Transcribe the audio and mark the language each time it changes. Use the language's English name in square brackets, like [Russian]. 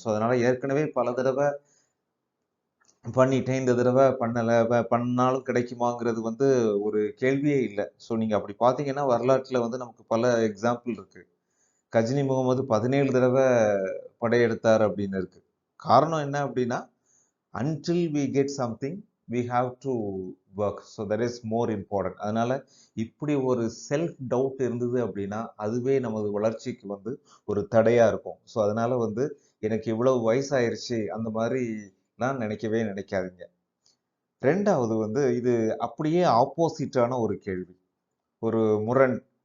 [Tamil] So அதனால் ஏற்கனவே பல தடவை பண்ணிட்டேன், இந்த தடவை பண்ணலை, பண்ணாலும் கிடைக்குமாங்கிறது ஒரு கேள்வியே இல்லை. ஸோ நீங்கள் அப்படி பார்த்தீங்கன்னா வரலாற்றில் நமக்கு பல எக்ஸாம்பிள் இருக்குது. கஜினி முகமது 17 தடவை படையெடுத்தார் அப்படின்னு இருக்கு. காரணம் என்ன அப்படின்னா, [English] until we get something we have to work, so that is more important. [Tamil] அதனால இப்படி ஒரு செல்ஃப் டவுட் இருந்தது அப்படின்னா அதுவே நமது வளர்ச்சிக்கு ஒரு தடையா இருக்கும். ஸோ அதனால எனக்கு இவ்வளவு வயசாயிருச்சு அந்த மாதிரிலாம் நினைக்காதீங்க. ரெண்டாவது இது அப்படியே ஆப்போசிட்டான ஒரு கேள்வி, ஒரு முரண்.